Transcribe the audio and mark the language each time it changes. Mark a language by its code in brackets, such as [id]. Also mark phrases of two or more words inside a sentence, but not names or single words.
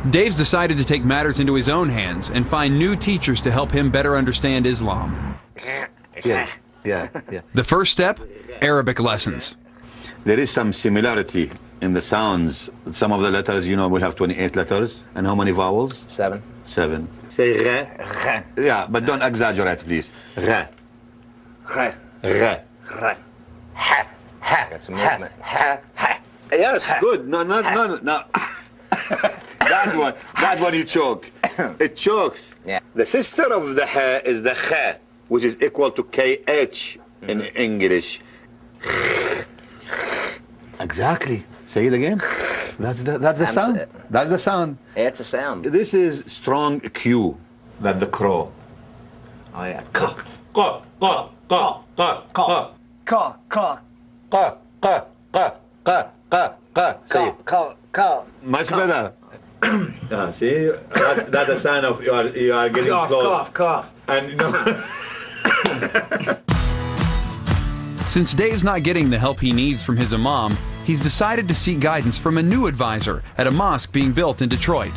[en] Dave's decided to take matters into his own hands and find new teachers to help him better understand Islam. Yeah. The first step, Arabic lessons. There is some similarity in the sounds. Some of the letters, you know, we have 28 letters. And how many vowels? 7. 7. Say re. Re. Yeah, but don't exaggerate, please. Re. Re. Re. Re. Ha. Ha. Got some movement. Ha. Ha. Yes, good. No. That's when you choke. It chokes. Yeah. The sister of the ha is the kha, which is equal to KH in English. Exactly. Say it again. That's the sound. That's the sound. It's a sound. This is strong Q. That the crow. Oh yeah. Ka. Ka. Ka. Ka. Ka. Ka. Ka. Ka. Ka. Ka. Ka. Ka. Ka. Ka. Say it. Ka. Ka. Much better. See, that's a sign of you are getting close. Cough. And no. Since Dave's not getting the help he needs from his imam, he's decided to seek guidance from a new advisor at a mosque being built in Detroit.